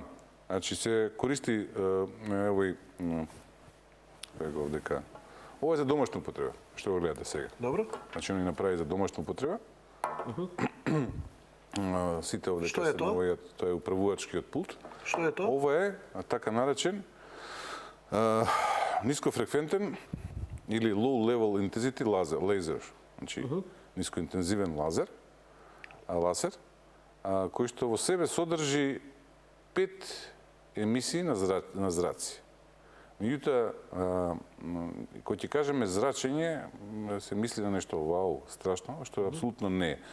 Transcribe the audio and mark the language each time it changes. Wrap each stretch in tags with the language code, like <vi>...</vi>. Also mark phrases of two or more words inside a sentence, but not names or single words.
<mk>Значи се користи ова е за домашна употреба, што го гледате сега. Добро. Значи они направи за домашна употреба. Сите овде што е тоа? Тоа е управувачкиот пулт. Што е тоа? Ова е така наречен нискофреквентен или</mk> <en>low level intensity laser.</en> <mk>Значи нискоинтензивен лазер, кој што во себе содржи 5 емисии на зраци. Меѓутоа, кога ќе кажеме зрачење, се мисли на нешто вау, страшно, што апсолутно не е.</mk>